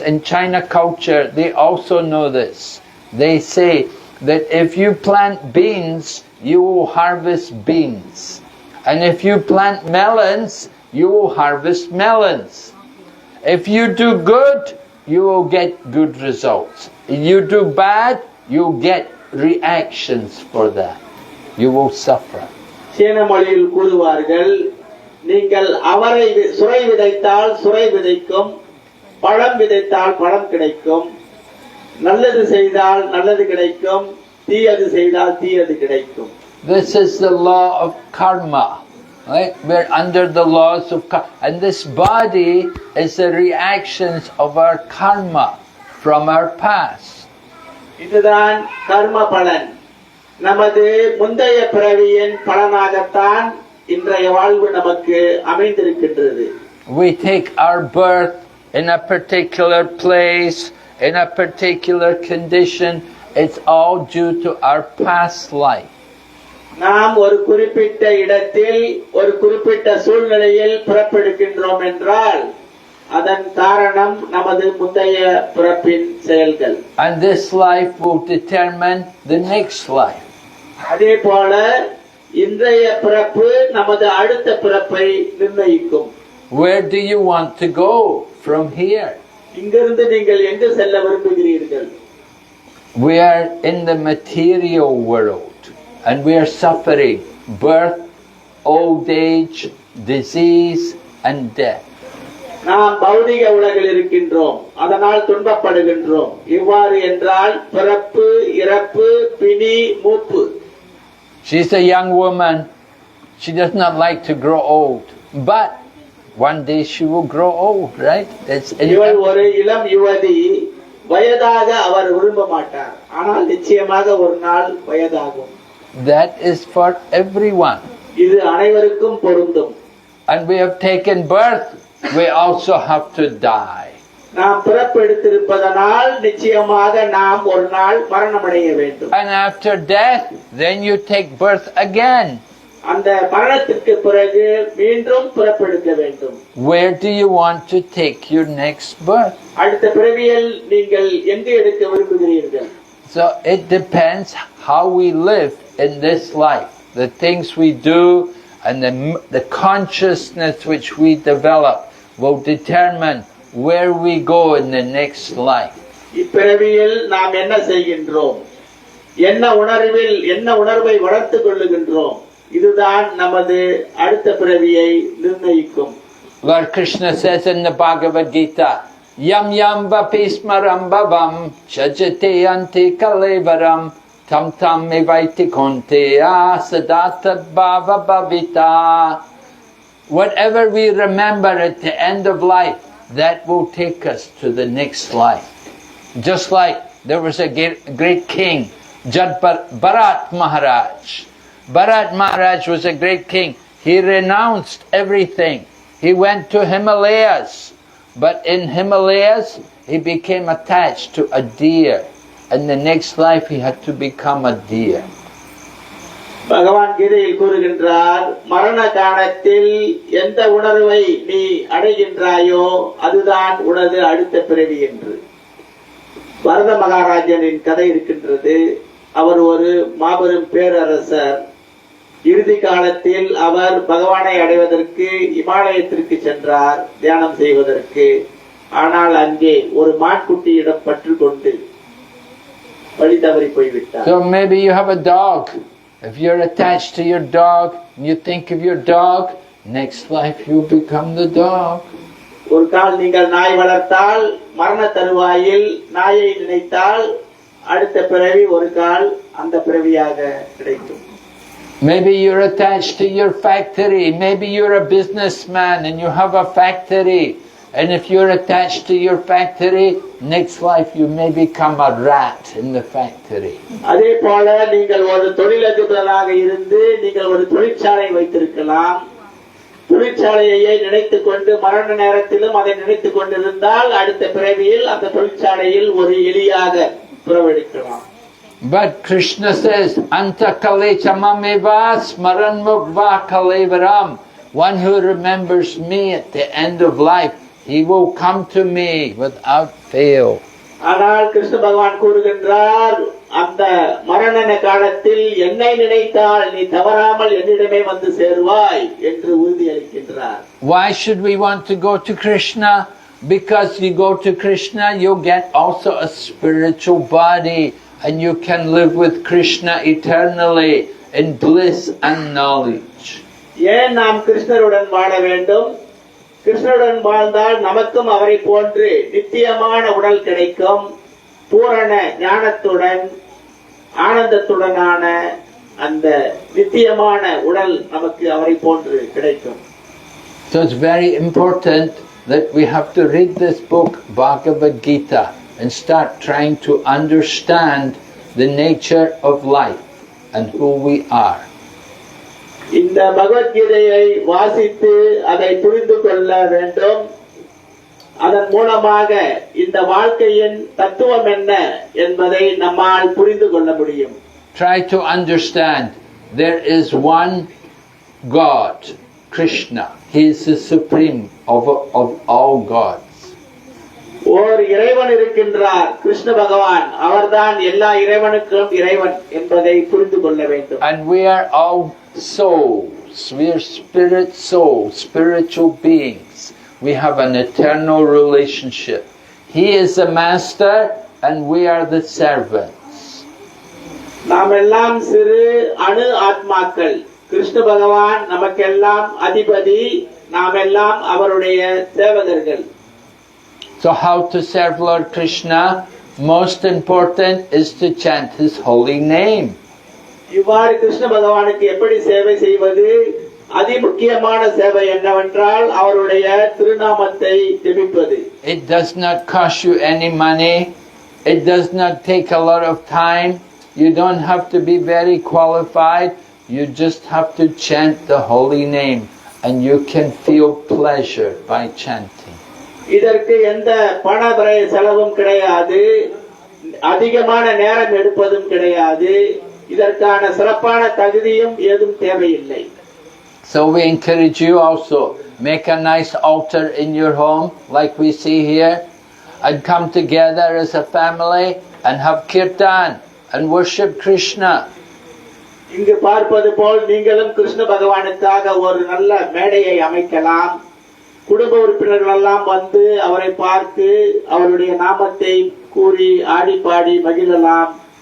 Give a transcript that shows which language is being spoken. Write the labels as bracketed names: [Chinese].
[English] In China culture, they also know this. They say that if you plant beans, you will harvest beans. And if you plant melons, you will harvest melons. If you do good, you will get good results. If you do bad, you'll get reactions for that. You will suffer. [Tamil] சீன மொழியில் கூறுவார்கள், நீங்கள் அவரை சுரை விதைத்தால் சுரை விதைக்கும், பழம் விதைத்தால் பழம் கிடைக்கும், நல்லது செய்தால் நல்லது கிடைக்கும், தீயது செய்தால் தீயது கிடைக்கும். [English] This is the law of karma. Right? We're under the laws of karma. And this body is the reactions of our karma from our past. [Tamil] இதுதான் கர்ம பலன். நமது முந்தைய பிறவியின் பலனாகத்தான் இன்றைய வாழ்வு நமக்கு அமைந்திருக்கின்றது. [English] We take our birth in a particular place, in a particular condition. It's all due to our past life. [Tamil] நாம் ஒரு குறிப்பிட்ட இடத்தில் ஒரு குறிப்பிட்ட சூழ்நிலையில் பிறப்பெடுக்கின்றோம் என்றால் அதன் காரணம் நமது முந்தைய பிறப்பின் செயல்கள். [English] And this life will determine the next life. [Tamil] அதே போல இன்றைய பிறப்பு நமது அடுத்த பிறப்பை நிர்ணயிக்கும். [English] Where do you want to go from here? [Tamil] இங்கிருந்து நீங்கள் எங்கு செல்ல விரும்புகிறீர்கள்? [English] We are in the material world and we are suffering birth, old age, disease and death. [Tamil] நாம் பௌதிக உலகில் இருக்கின்றோம், அதனால் துன்பப்படுகின்றோம். எவ்வாறு என்றால் பிறப்பு, இறப்பு, பிணி, மூப்பு. [English] She's a young woman. She does not like to grow old, but one day she will grow old, right? [Tamil] இவள் ஒரு இளம் யுவதி, வயதாக அவர் விரும்ப மாட்டார், ஆனால் நிச்சயமாக ஒரு நாள் வயதாகும். [English] that is for everyone. [Tamil] இது அனைவருக்கும் பொருந்தும். [English] And we have taken birth, we also have to die. [Tamil] நாம் பிறப்பெடுத்திருப்பதனால் நிச்சயமாக நாம் ஒரு நாள் மரணமடைய வேண்டும். [English] And after death, then you take birth again. [Tamil] அந்த மரணத்திற்கு பிறகு மீண்டும் பிறப்பெடுக்க வேண்டும். [English] Where do you want to take your next birth? [Tamil] அடுத்த பிறவியில் நீங்கள் எங்கு எடுக்க விரும்புகிறீர்கள்? [English] So it depends how we live in this life. The things we do and the consciousness which we develop will determine where we go in the next life. [Tamil] இப்பிறவியில் நாம் என்ன செய்கின்றோம், என்ன உணர்வை வளர்த்துக் கொள்ளுகின்றோம், இதுதான் நமது அடுத்த பிறவியை நிர்ணயிக்கும். [English] Lord Krishna says in the Bhagavad Gita, [Sanskrit] Yam yam vapismaram bhavam chajate ante kalevaram tam tam mevaiti konteya sadata bhava bhavita. [English] Whatever we remember at the end of life, that will take us to the next life. Just like there was a great king, Bharat Maharaj. Bharat Maharaj was a great king. He renounced everything. He went to Himalayas. But in Himalayas, he became attached to a deer. In the next life, he had to become a deer. [Tamil] பகவான் கீதையில் கூறுகின்றார், மரண காலத்தில் எந்த உணர்வை நீ அடைகின்றாயோ அதுதான் உனது அடுத்த பிறவி என்று. பரத மகாராஜனின் கதை இருக்கின்றது. அவர் ஒரு மாபெரும் பேரரசர். இறுதி காலத்தில் அவர் பகவானை அடைவதற்கு இமாலயத்திற்கு சென்றார் தியானம் செய்வதற்கு. ஆனால் அங்கே ஒரு மான்குட்டியிடம் பற்று கொண்டு வழி தவறி போய்விட்டார். [English] So maybe you have a dog. If you're attached to your dog and you think of your dog, next life you become the dog. [Tamil] ஒரு கால் நீங்கள் நாய் வளர்த்தால் மரண தருவாயில் நாயை நினைத்தால் அடுத்த பிறவி ஒரு கால் அந்த பிறவியாக கிடைக்கும். [English] Maybe you're attached to your factory. Maybe you're a businessman and you have a factory. And if you're attached to your factory, next life you may become a rat in the factory. [Tamil] அதே போல நீங்கள் ஒரு தொழிலதிபராக இருந்து நீங்கள் ஒரு தொழிற்சாலை வைத்திருக்கலாம். தொழிற்சாலையை நினைத்துக் கொண்டு மரண நேரத்திலும் அதை நினைத்துக் கொண்டிருந்தால் அடுத்த பிறவியில் அந்த தொழிற்சாலையில் ஒரு எலியாக பிறவெடுக்கலாம். [English] But Krishna says, [Sanskrit] Anta kale chamameva smaran mukva kalevaram. [English] One who remembers me at the end of life, he will come to me without fail. [Tamil] ஆனால் கிருஷ்ண பகவான் கூறுகின்றார், அந்த மரண காலத்தில் என்னை நினைத்தால் நீ தவறாமல் என்னிடமே வந்து சேருவாய் என்று உறுதியளிக்கின்றார். [English] Why should we want to go to Krishna? Because you go to Krishna, you'll get also a spiritual body and you can live with Krishna eternally in bliss and knowledge. [Tamil] ஏன் நாம் கிருஷ்ணருடன் வாழ வேண்டும்? கிருஷ்ணருடன் வாழ்ந்தால் நமக்கும் அவரை போன்று நித்தியமான உடல் கிடைக்கும். பூரண ஞானத்துடன் ஆனந்தத்துடனான அந்த நித்தியமான உடல் நமக்கு அவரை போன்று கிடைக்கும். [English] So it's very important that we have to read this book, Bhagavad Gita, and start trying to understand the nature of life and who we are. [Tamil] இந்த பகவத்கீதையை வாசித்து அதை புரிந்து கொள்ள வேண்டும். அதன் மூலமாக இந்த வாழ்க்கையின் தத்துவம் என்ன என்பதை நம்மால் புரிந்து கொள்ள முடியும். [English] Try to understand there is one God, Krishna. He is the supreme of all gods. [Tamil] ஓர் இறைவன் இருக்கின்றார், கிருஷ்ண பகவான். அவர்தான் எல்லா இறைவனுக்கும் இறைவன் என்பதை புரிந்து கொள்ள வேண்டும். [English] And we are all souls. We are spirit souls, spiritual beings. We have an eternal relationship. He is the master and we are the servants. [Tamil] நாம் எல்லாம் சிறு அணு ஆத்மாக்கள். கிருஷ்ண பகவான் நமக்கெல்லாம் அதிபதி, நாம் எல்லாம் அவருடைய சேவகர்கள். [English] So how to serve Lord Krishna? Most important is to chant his holy name. [Tamil] இவ்வாறு கிருஷ்ண பகவானுக்கு எப்படி சேவை செய்வது? அதிமுக்கியமான சேவை என்னவென்றால் அவருடைய திருநாமத்தை ஜெபிப்பது. [English] It does not cost you any money. It does not take a lot of time. You don't have to be very qualified. You just have to chant the holy name and you can feel pleasure by chanting. [Tamil] இதற்கு எந்த பணபரை செலவும் கிடையாது, அதிகமான நேரம் எடுப்பதும் கிடையாது, இதற்கான சிறப்பான தகுதியும் ஏதும் தேவையில்லை. [English] So we encourage you also, make a nice altar in your home like we see here and come together as a family and have kirtan and worship Krishna. [Tamil] இங்கு பார்ப்பது போல் நீங்களும் கிருஷ்ண பகவானுக்காக ஒரு நல்ல மேடையை அமைக்கலாம். குடும்ப உறுப்பினர்கள் எல்லாம் வந்து அவரை பார்த்து அவருடைய நாமத்தை கூறி ஆடி பாடி மகிழலாம்.